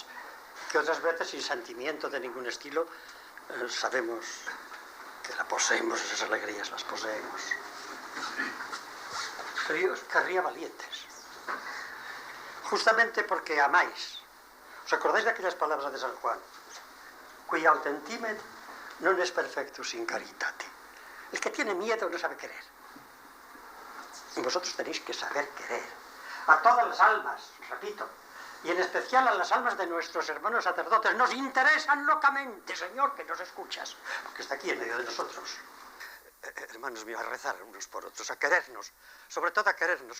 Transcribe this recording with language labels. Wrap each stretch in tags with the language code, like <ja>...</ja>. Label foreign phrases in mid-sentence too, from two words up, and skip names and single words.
<es>Que otras veces sin sentimiento de ningún estilo sabemos que la poseemos, esas alegrías las poseemos. Pero yo os querría valientes. Justamente porque amáis. ¿Os acordáis de aquellas palabras de San Juan?</es> <la>Qui autentimet non es perfectus in caritate.</la> <es>El que tiene miedo no sabe querer. Y vosotros tenéis que saber querer. A todas las almas, repito, y en especial a las almas de nuestros hermanos sacerdotes. Nos interesan locamente, Señor, que nos escuchas, porque está aquí en medio de nosotros. Hermanos míos, a rezar unos por otros, a querernos, sobre todo a querernos.</es>